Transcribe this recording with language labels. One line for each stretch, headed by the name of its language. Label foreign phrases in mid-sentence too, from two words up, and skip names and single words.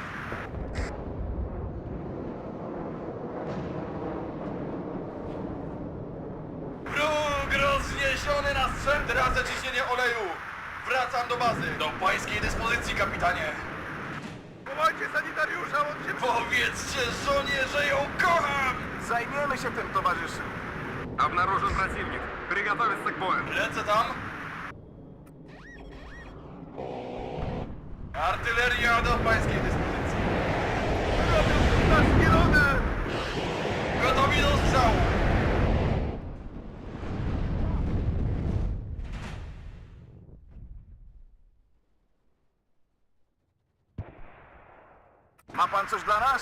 Polish: Wróg rozniesiony na strzęp. Tracę ciśnienie oleju. Wracam do bazy. Do pańskiej dyspozycji, kapitanie. Wołajcie sanitariusza, on się... Powiedzcie żonie, że ją kocham! Zajmiemy się tym, towarzyszu.
Russian: Обнаружен противник. Приготовиться к бою.
Polish: Lecę tam. Artyleria do pańskiej dyspozycji. Robią tu nas kierunek! Gotowi do strzału. Ma pan coś dla nas?